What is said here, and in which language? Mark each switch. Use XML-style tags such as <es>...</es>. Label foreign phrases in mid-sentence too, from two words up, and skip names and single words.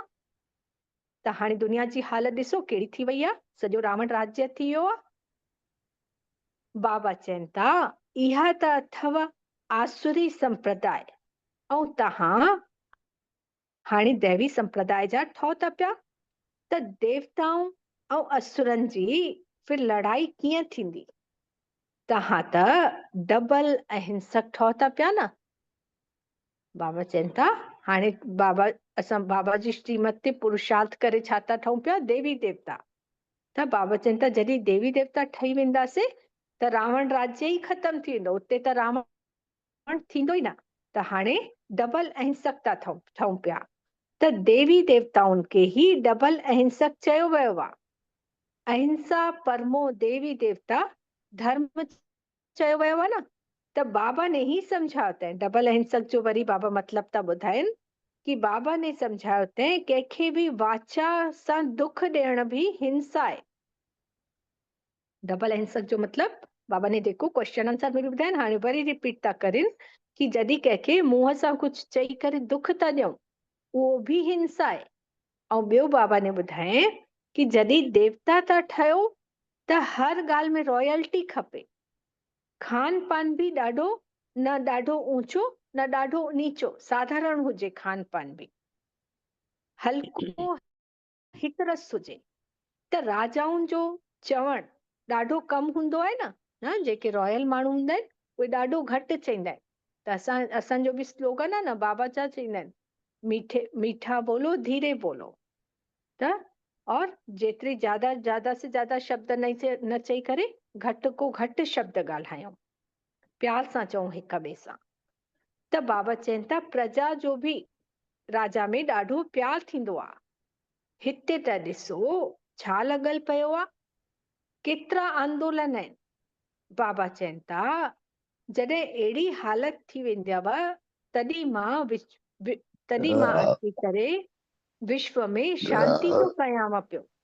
<sd>त हाणे दुनिया जी हालत ॾिसो कहिड़ी थी वई आहे, सॼो रावण राज्य थी वियो आहे। बाबा चवनि था इहा त अथव आसुरी संप्रदाय, ऐं तव्हां हाणे दैवी संप्रदाय जा ठहो था पिया। त देवताऊं ऐं असुरनि जी फिर लड़ाई कीअं थींदी? तव्हां त डबल अहिंसक ठहो था पिया न। बाबा चवनि था हाणे असां बाबा जी श्रीमत ते पुरुषार्थ करे छा था ठहूं पिया? देवी देवता। त बाबा चवनि था जॾहिं देवी देवता ठही वेंदासीं त रावण राज्य ई ख़तम थी वेंदो, उते त रावण थींदो ई न। त हाणे डबल अहिंसक था ठहूं पिया। त देवी देवताउनि खे ई डबल अहिंसक चयो वियो आहे। अहिंसा परमो देवी देवता धर्म चयो वियो आहे न। त बाबा ने ही समझायो अथई, डबल अहिंसक जो वरी बाबा मतलब था ॿुधाइनि कि बाबा ने समझायो अथई कंहिंखे बि वाचा सां दुख ॾियण भी हिंसा आहे। डबल अहिंसक जो मतलब बाबा ने जेको</sd> <en>question answer</en> <sd>में ॿुधाइनि हाणे वरी रिपीट था करिन कि जॾहिं कंहिंखे मुंहं सां कुछ चई करे दुख था ॾियूं उहो भी हिंसा आहे। ऐं ॿियो बाबा ने ॿुधाए कि जॾहिं देवता था ठहियो त हर ॻाल्हि में रॉयल्टी खपे। खान पान भी न ॾाढो ऊंचो न ॾाढो नीचो, साधारण हुजे खान पान भी, हल्को हिकरस हुजे। त राजाउनि जो चवण ॾाढो कम हूंदो आहे न, जेके रॉयल माण्हू हूंदा आहिनि उहे ॾाढो घटि चईंदा आहिनि। त असांजो बि स्लोगन आहे न, बाबा छा चईंदा आहिनि,</sd> <hi>मीठा बोलो धीरे बोलो।</hi> <sd>त और जेतिरी</sd> <hi>ज्यादा से ज्यादा</hi> <sd>शब्द न चई करे घटि को घटि शब्द ॻाल्हायूं, प्यार सां चऊं हिक ॿिए सां। त बाबा चवनि था प्रजा जो भी राजा में ॾाढो प्यार थींदो आहे। हिते त ॾिसो छा लॻल पियो आहे, केतिरा आंदोलन आहिनि। बाबा चवनि था जॾहिं अहिड़ी हालत थी वेंदव तॾहिं मां अची करे विश्व में शांति थो कयांव पियो।</sd>